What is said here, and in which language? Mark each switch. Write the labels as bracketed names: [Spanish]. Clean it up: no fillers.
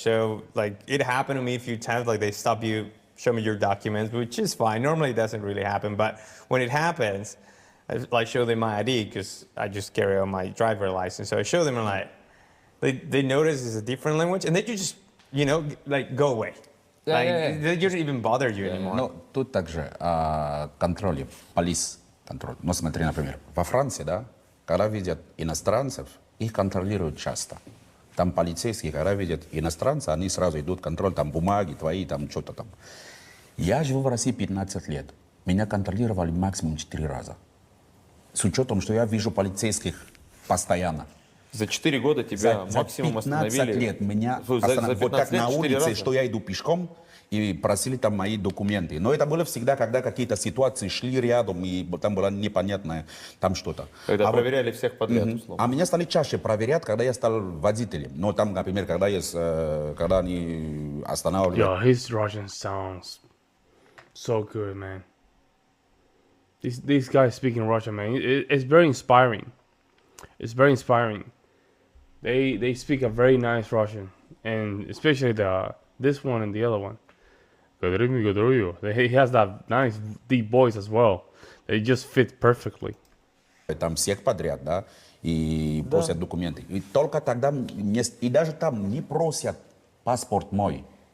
[English] So like it happened to me a few times. Like they stop you, show me your documents, which is fine. Normally it doesn't really happen, but when it happens, I like show them my ID because I just carry on my driver license. So I show them and like they notice it's a different language, and they just like go away. They don't even bother you anymore. [Russian] Ну, тут также контроль, полис контроль. Ну, смотри, например, во Франции, да, когда видят иностранцев, их контролируют часто. Там полицейские, когда видят иностранца, они сразу идут контроль, там бумаги твои, там что-то там. Я живу в России 15 лет. Меня контролировали максимум 4 раза. С учетом, что я вижу полицейских постоянно. За 4 года тебя максимум остановили. За 15 лет меня остановили. Вот как на улице, что я иду пешком, и просили там мои документы. Но это было всегда, когда какие-то ситуации шли рядом, и там было непонятное там что-то. Когда проверяли всех подряд, условно. А меня стали чаще проверять, когда я стал водителем. Но там, например, когда они останавливали... [English] Yo, his Russian sounds so good, man. These guys speaking Russian, man. It's very inspiring. It's very inspiring. They speak a very nice Russian, and especially this one and the other one. He has that nice deep voice as well. They just fit perfectly. [Russian] Там всех подряд, да, и просят документы. И только тогда, и даже там не просят паспорт мой.